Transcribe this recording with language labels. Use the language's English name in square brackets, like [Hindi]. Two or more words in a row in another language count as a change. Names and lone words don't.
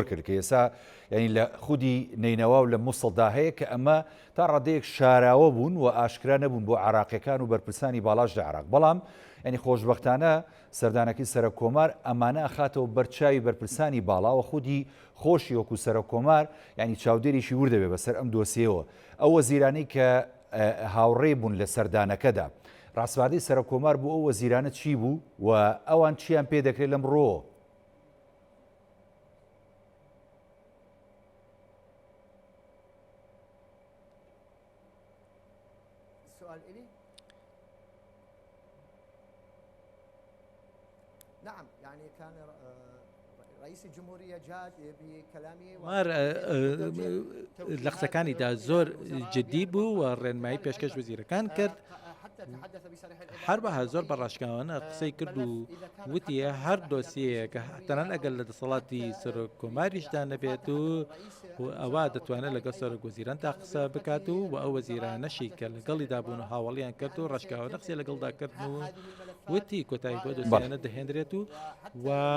[Central Kurdish] کرد کە ئێستا ینی لە خودی نینەوە و لە مووسڵدا هەیە کە ئەمە تا ڕادەیەک شاراوە بوون و ئاشکرا نەبوون بۆ عراقیەکان و بەرپرسانی باڵاش لە عراق بەڵام ینی خۆشبەختانە سەردانەکەی سەرۆکۆمار ئەمانە ئەخاتەوە بەرچاوی بەرپرسانی باڵاوە خودی خۆشی وەکو سەرۆکۆمار ینی چاودێریشی وردەبێ بەسەر ئەم دۆسیەوە ئەو وەزیرانەی کە هاوڕێ بوون لە سەردانەکەدا ڕاستبادەی سەرۆکۆمار بوو ئەو وەزیرانە چی بوو و ئەوان چیان پێ دەکرێت لەم ڕۆ [Arabic] نعم يعني كان رئيس الجمهورية جاد بكلامه [Central Kurdish] لە قسەکانیدا زۆر جدی بوو و ڕێنمایی پێشکەش وەزیرەکان کرد هەروەها زۆر بەڕاشکاوانە قسەی کرد و وتیە هەر دۆسیەیە کە تەنان ئەگەر لە دەسەڵاتی سەرۆکۆماریشدا نەبێت و ئەوە دەتوانێت لەگەڵ سەرۆک وەزیران تا قسە بکات و ئەو وەزیرانەشی کە لەگەڵی دابوون و هاوڵیان کرد و ڕشکاوە قسەی لەگەڵدا کردن و وتی کۆتایی بۆ دۆسیانە دەهێنرێت و